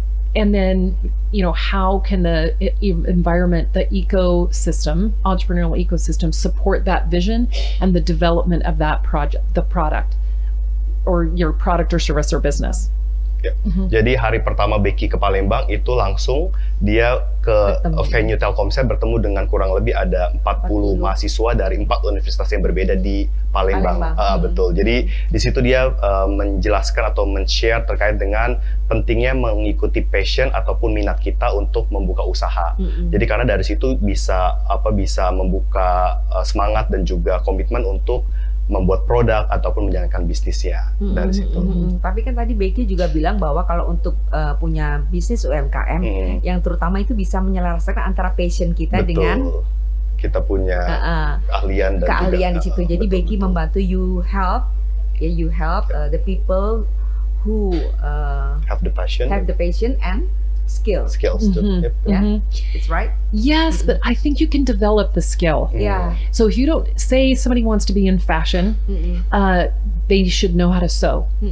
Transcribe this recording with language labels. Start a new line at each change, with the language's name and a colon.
English: And then, you know, how can the environment, the ecosystem, entrepreneurial ecosystem, support that vision and the development of that project, the product, or your product or service or business?
Indonesian: Ya. Jadi hari pertama Becky ke Palembang itu langsung dia ke venue Telkomsel bertemu dengan kurang lebih ada 40 mahasiswa dari 4 universitas yang berbeda di Palembang. Betul. Jadi di situ dia menjelaskan atau men-share terkait dengan pentingnya mengikuti passion ataupun minat kita untuk membuka usaha. Jadi karena dari situ bisa membuka semangat dan juga komitmen untuk membuat produk ataupun menjalankan bisnisnya dari situ. Tapi kan tadi Becky juga bilang bahwa kalau untuk punya bisnis UMKM, yang terutama itu bisa menyelesaikan antara passion kita dengan kita punya keahlian dan keahlian juga, di situ. Jadi Becky membantu
English: you help the people who have the passion and skills too. Yep. Yeah, it's right. Yes, but I think you can develop the skill. Yeah. So if you don't say somebody wants to be in fashion, they should know how to sew.